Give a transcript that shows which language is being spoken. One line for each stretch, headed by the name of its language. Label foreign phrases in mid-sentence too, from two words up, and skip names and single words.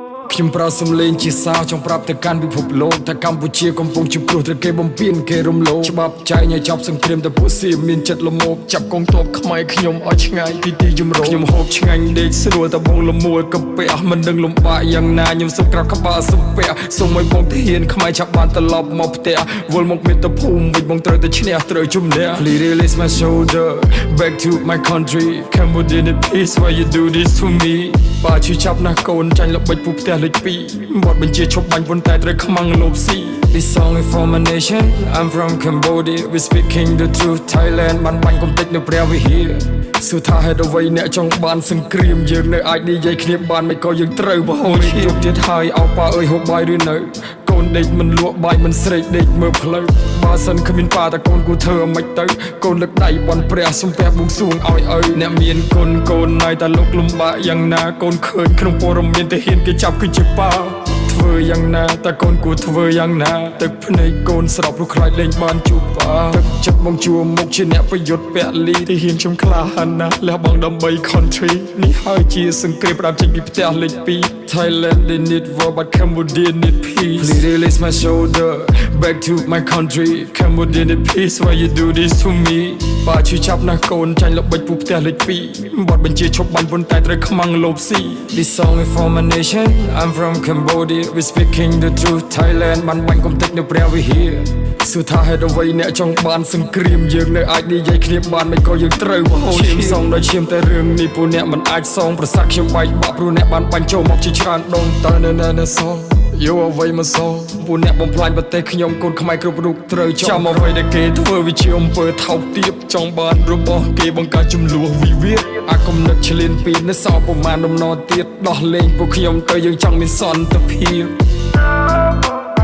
Khmer: ខ្ញុំប្រើសំឡេងជាសារចង់ប្រាប់ទៅកាន់ពិភពលោកថាកម្ពុជាកំពុងជួបគ្រោះត្រូវគេបំពានគេរំលោភច្បាប់ចែងឲ្យចប់សង្គ្រាមតែពួកសៀមមានចិត្តល្មោកចាប់កងទ័ពខ្មែរខ្ញុំឲ្យឆ្ងាយពីទីជំរកខ្ញុំហូបឆ្ងាញ់ដេកស្រួលតែបងលមួលកាពះមិនដឹងលំបាកយ៉ាងណាខ្ញុំសុំក្រាបក្បាលសំពះសូមឲ្យបងទាហានខ្មែរចាប់បានត្រឡប់មកផ្ទះវល់មកមាតុភូមិវិញបងត្រូវតែឈ្នះត្រូវជំនះ
English: Please release my shoulder back to my country Cambodia in peace why you do this to me
Khmer: បើជួយចាប់ណាស់កូនចាញ់ល្បិចពូផ្ទះលេខ2វត្តបញ្ជាឈប់បាញ់ប៉ុន្តែត្រូវខ្មាំងលោបស៊ី
English: This song is for my nation I'm from Cambodia we speaking the truth
Khmer: Thailand បានបាញ់កំទេចនៅព្រះវិហារសួរថាហេតុអ្វីអ្នកចង់បានសង្គ្រាមយើងនៅអាចនិយាយគ្នាបានមិនក៏យើងត្រូវបហូរឈាមទៀតហើយអោប៉ាអើយហូបបាយឬនៅកូនដេកមិនលក់បាយមិនស្រេកដេក មើលផ្លូវបើសិនគ្មានប៉ាតកូនគូធ្វើអ្មិនទៅកូនលើកដៃបន់ព្រះសំពះបួងសួងឲ្យឪអ្នកមានកូនហើយតែលោកលំបាកយ៉ាងណាកូនឃើញក្នុងព័ត៌មានទៅហ៊ានគេចាប់គឺជាប៉ាធ្វើយ៉ាងណាតើកូនគួរធ្វើយ៉ាងណាទឹកភ្នែកកូនស្រប់ព្រោះខ្លាចលេងបានជួបប៉ា ទឹកចិត្តបងជួមុខជាអ្នកប្រយុទ្ធពលីទីហ៊ានខ្ញុំក្លាហានណាស់លះបង់ដើម្បី country នេះហើយជាសង្គ្រាមផ្ដាំចេញពីផ្ទះលេខ2
English: Thailand they need war but Cambodia need peace Please release my shoulder back to my country Cambodia need peace why you do this to me
Khmer: បើជួយចាប់ណាស់កូនចាញ់ល្បិចពូផ្ទះលេខ2បត់បញ្ជាឈប់បាញ់ប៉ុន្តែត្រូវខ្មាំងលោបស៊ី
English: This song is for my nation I'm from Cambodia we speaking the truth
Khmer: Thailand បានបាញ់កំទេចនៅព្រះវិហារសួរថាហេតុអ្វីអ្នកចង់បានសង្គ្រាមយើងនៅអាចនិយាយគ្នា បានមិនក៏យើងត្រូវបហូរឈាមសងដោយឈាមតែរឿងនេះពួកអ្នកមិនអាចសងប្រសាទខ្ញុំបែកបាក់ព្រោះអ្នកបានបាញ់ចូលមកជាច្រើនដងតើនៅសងយកអ្វីមកសងពួកអ្នកបំផ្លាញប្រទេសខ្ញុំកូនខ្មែរគ្រប់រូបត្រូវចាំអ្វីដែលគេធ្វើវាជាអំពើថោកទាបចង់បានរបស់គេបង្កើតចំនួនវិវាទអាគំនិតឆ្លៀនពីនៅសល់ប្រមាណដំណរទៀតដោះលែងពួកខ្ញុំទៅយើងចង់មានសន្តិភាព